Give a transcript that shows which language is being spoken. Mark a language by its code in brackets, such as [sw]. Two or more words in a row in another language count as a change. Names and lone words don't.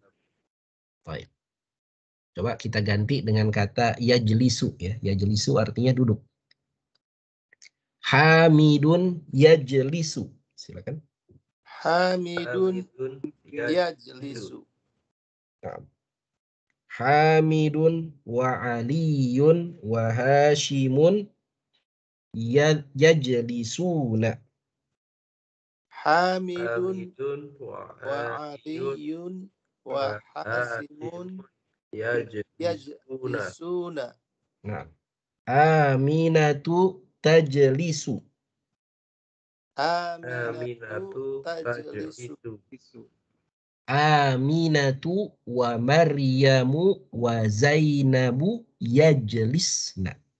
[id] Baik. Coba kita ganti dengan kata yajlisu ya. Yajlisu artinya duduk. [ar] حامد يجلس. [id] Silakan. [ar] حامد يجلس. [id] Nah. [ar] حامد وعلي وهاشم يجلسون. حامد وعلي وهاشم يجلسون. [id] Nah. [ar] آمنة تجلس. آمنة تجلس. آمنة ومريم وزينب يجلسن.